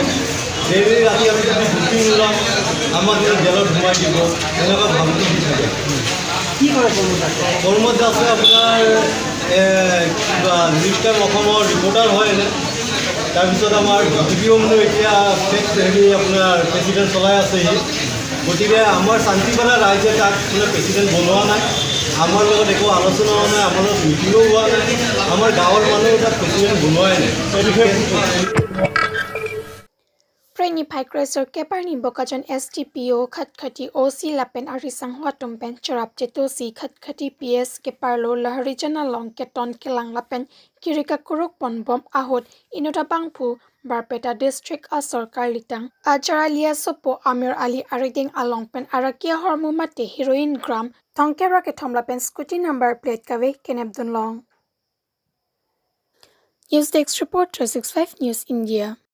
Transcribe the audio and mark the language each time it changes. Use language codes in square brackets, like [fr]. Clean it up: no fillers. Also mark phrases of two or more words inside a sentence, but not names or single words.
[as] ডেইলি ৰাতি আমি যদি ডিউটি ওলাম আমাক জেলত সোমাই দিব এনেকুৱা ভাবটো দি থাকে কি কৰে কৰ্মত আছে আপোনাৰ কিবা নিউজ টাইম অসমৰ ৰিপৰ্টাৰ হয় এনে তাৰপিছত আমাৰ ভিডিঅ' মানে এতিয়া হেৰি আপোনাৰ প্ৰেচিডেণ্ট চলাই আছেহি গতিকে আমাৰ শান্তিপাৰা ৰাইজে তাক মানে প্ৰেচিডেণ্ট বনোৱা নাই আমাৰ লগত একো আলোচনা হোৱা নাই আমাৰ লগত মিটিঙো হোৱা নাই আমাৰ গাঁৱৰ মানুহে তাক প্ৰেচিডেণ্ট বনোৱাই নাই [mjw] Preni Paikresor Keparni Bokajan STPO Khatkhati OC Lapen Arisang Huatum Pen Charap Chetosi Khatkhati PS Keparlo Laharijana Long Keton Kelang Lapen Kirika Kuruk Pon Bom Ahot Inota Bangpu Barpeta District Asor Karlitang Ajaralia Sopo Amir Ali Ariding Along Pen Arakia Hormu Mate Heroin Gram Tongkera Ketom Lapen [en] Scooty Number Plate [mjw] Kave Kenebdun Long News Desk Report 365 News India